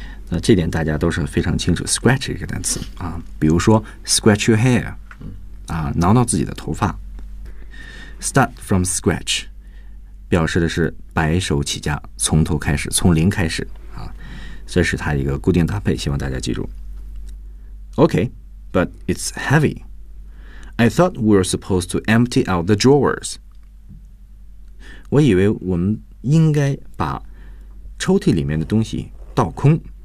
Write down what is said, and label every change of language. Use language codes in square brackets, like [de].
[zh] 那这点大家都是非常清楚 scratch 这个单词啊。比如说 [en] scratch your hair， [zh] 啊，挠挠自己的头发。 [en] Start from scratch， [zh] 表示的是白手起家，从头开始，从零开始啊。这是它一个固定搭配，希望大家记住。 [en] Okay， but it's heavy。 I thought we were supposed to empty out the drawers. [zh] 我以为我们应该把抽屉里面的东西倒空。